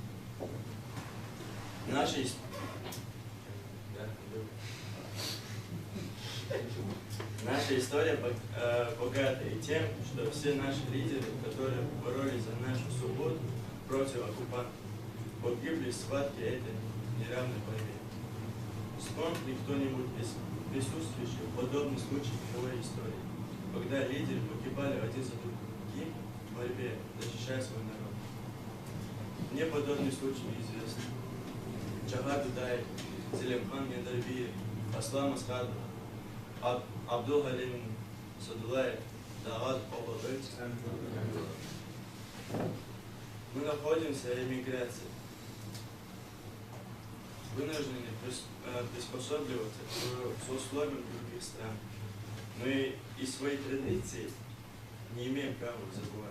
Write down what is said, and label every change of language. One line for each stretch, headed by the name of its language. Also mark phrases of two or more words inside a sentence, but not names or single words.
Russian: Наша история богата и тем, что все наши лидеры, которые боролись за нашу свободу против оккупантов, погибли в схватке этой неравной борьбе. Вспомнит ли кто-нибудь из присутствующих подобный случай в мировой истории, когда лидеры погибали один за другим в борьбе, защищая свой народ? Мне подобный случай неизвестен. Чагар Дудаев, Селимхан Мендарбиев, Аслам Асхадов, Абдул Галим Садулаев, Дагад Обалбек. Мы находимся в эмиграции, вынуждены приспосабливаться к условиям других стран, но и свои традиции не имеем права забывать.